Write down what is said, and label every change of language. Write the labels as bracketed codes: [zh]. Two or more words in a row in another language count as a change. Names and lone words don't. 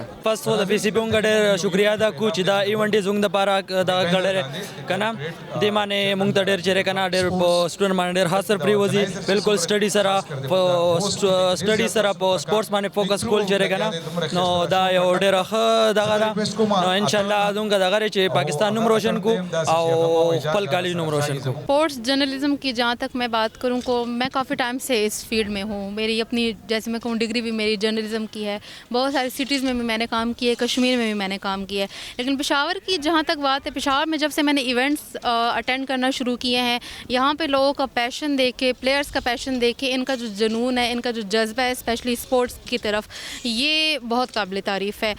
[ps] فرست خو د پی سی پی مونږ ډېر شکریا ادا کوو چې دا ایونټ یې زموږ دپاره دغه کړی که نه دې باندې مونږ ته ډېر چیرې که نه ډېر په سټوډنټ باندې ډېر ښه سر پرېوځي بالکل سټډي سره په سپورټس باندې فوکس کول چیرې که نه نو دا یو ډېره ښه دغه ده نو انشاءالله زموږ دغه دی چې پاکستان نوم روشن کو او خپل کالج نوم روشن کو. [en] sports journalism [ur] کی جہاں تک میں بات کروں کو میں کافی ٹائم سے اس فیلڈ میں ہوں. میری اپنی جیسے میں کہوں ڈگری بھی میری جرنلزم کی ہے. بہت ساری سٹیز میں بھی میں نے کام کیا ہے, کشمیر میں بھی میں نے کام کیا ہے. لیکن پشاور کی جہاں تک بات ہے, پشاور میں جب سے میں نے [en] events attend [ur] کرنا شروع کیے ہیں, یہاں پہ لوگوں کا پیشن دیکھے, پلیئرس کا پیشن دیکھے, ان کا جو جنون ہے, ان کا جو جذبہ ہے [en] especially sports [ur] کی طرف, یہ بہت قابل تعریف ہے.